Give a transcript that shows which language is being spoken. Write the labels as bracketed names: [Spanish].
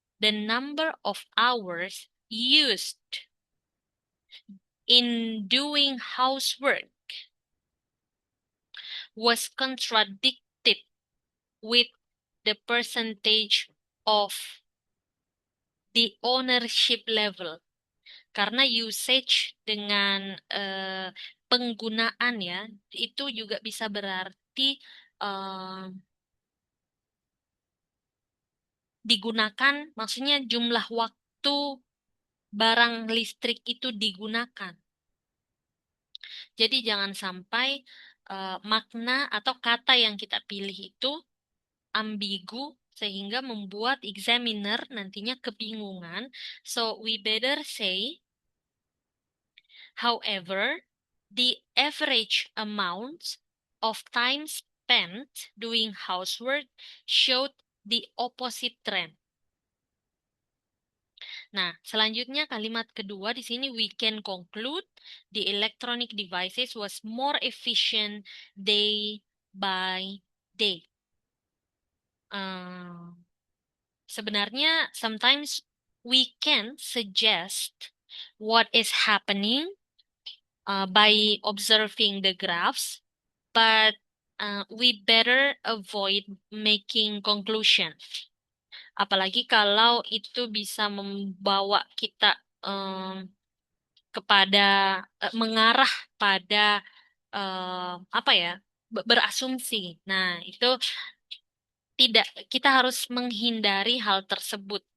[English] The number of hours used in doing housework was contradicted with the percentage of the ownership level. [Indonesian] Karena usage dengan penggunaan ya, itu juga bisa berarti digunakan, maksudnya jumlah waktu barang listrik itu digunakan. Jadi jangan sampai makna atau kata yang kita pilih itu ambigu sehingga membuat examiner nantinya kebingungan. [English] So we better say, however, the average amount of time spent doing housework showed the opposite trend. [Indonesian] Nah, selanjutnya kalimat kedua di sini [English] we can conclude the electronic devices was more efficient day by day. [Indonesian] Sebenarnya [English] sometimes we can suggest what is happening by observing the graphs, but we better avoid making conclusions. [Indonesian] Apalagi kalau itu bisa membawa kita kepada mengarah pada apa ya, berasumsi. Nah, itu tidak, kita harus menghindari hal tersebut.